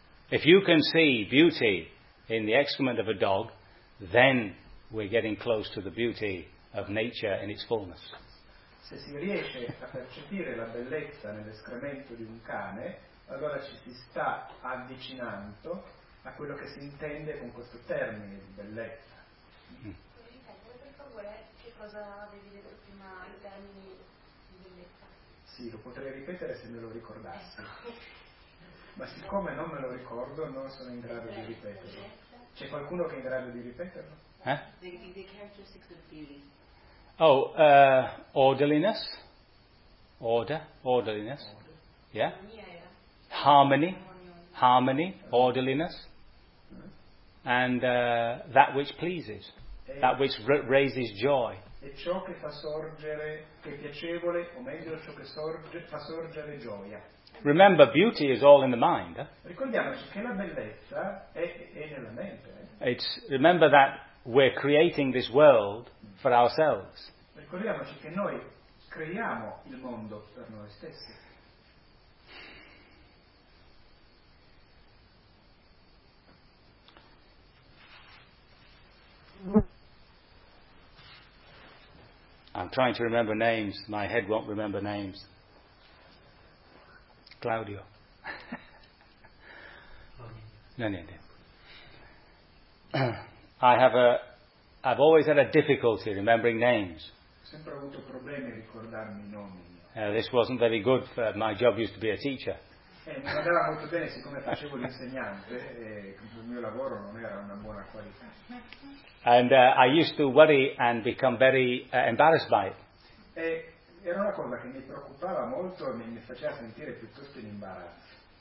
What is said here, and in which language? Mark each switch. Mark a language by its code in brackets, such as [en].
[en] If you can see beauty in the excrement of a dog, then we're getting close to the beauty of nature in its fullness. [it] Se si riesce a percepire la bellezza nell'escremento di un cane, allora ci si sta avvicinando a quello che si intende con questo termine di bellezza. Per favore, che cosa avevi detto prima in termini di bellezza? Sì, lo potrei ripetere se me lo ricordassi. Ma siccome non me lo ricordo, non sono in grado di ripeterlo. C'è qualcuno che è in grado di ripeterlo? [en] The characteristics of beauty. Oh, orderliness. Order. Orderliness. Order. Yeah. Harmony. Harmony. Orderliness. And that which pleases. that which raises joy. [it] È ciò che fa sorgere, che è piacevole, o meglio ciò che sorge, fa sorgere gioia. [en] Remember, beauty is all in the mind. [it] Ricordiamoci che la bellezza è nella mente. [en] It's remember that we're creating this world for ourselves. [it] Ricordiamoci che noi creiamo il mondo per noi stessi. [en] I'm trying to remember names. My head won't remember names. Claudio. [it] No, niente. [en] I've always had a difficulty remembering names. [it] Sempre avuto problemi a ricordarmi I nomi. [en] This wasn't very good for my job used to be a teacher. [it] Non andava molto bene siccome facevo l'insegnante il mio lavoro non era una buona qualità. [en] And I used to worry and become very embarrassed by it. [it] Era una cosa che mi preoccupava molto e mi faceva sentire piuttosto in imbarazzo.